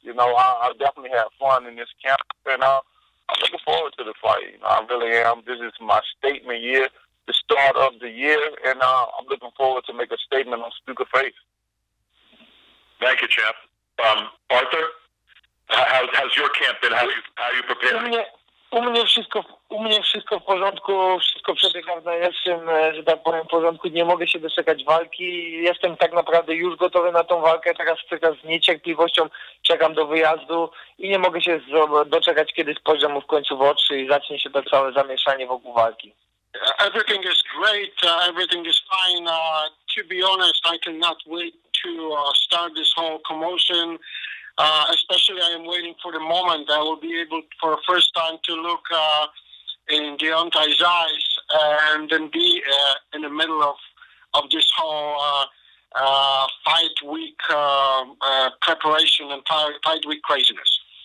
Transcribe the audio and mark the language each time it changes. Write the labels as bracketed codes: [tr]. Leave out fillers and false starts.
[en] I definitely had fun in this camp, and I'm looking forward to the fight. I really am. This is my statement year, the start of the year, and I'm looking forward to make a statement on Szpilka's face. Thank you, champ. Artur, how's your camp been? How are you preparing? [pl] U mnie wszystko w porządku, wszystko przebiega w najlepszym, że tak powiem, porządku. Nie mogę się doczekać walki. Jestem tak naprawdę już gotowy na tą walkę. Teraz z niecierpliwością czekam do wyjazdu i nie mogę się doczekać, kiedy spojrzę mu w końcu w oczy i zacznie się to całe zamieszanie wokół walki. [en] Everything is great. Everything is fine. To be honest, I cannot wait to start this whole commotion. Especially I am waiting for the moment I will be able for the first time to look in Deontay's eyes and then be in the middle of this whole fight week preparation and fight week craziness.